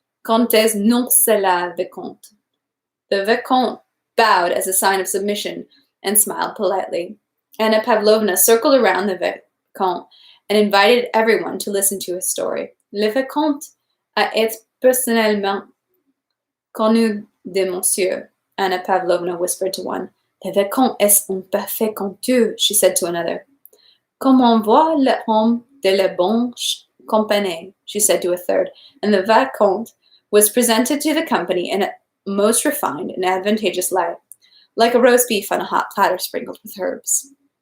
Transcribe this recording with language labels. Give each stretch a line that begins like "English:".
French: Comtesse non c'est la Vicomte.
English: The Vicomte bowed as a sign of submission and smiled politely. Anna Pavlovna circled around the Vicomte and invited everyone to listen to his story.
French: Le Vicomte a été personnellement connu de monsieur, Anna Pavlovna
English: whispered to one.
French: Le Vicomte est un parfait conteur,
English: she said to another.
French: Comme on voit l'homme de la bonne compagnie,
English: she said to a third, and the Vicomte was presented to the company in a most refined and advantageous light, like a roast beef on a hot platter sprinkled with herbs.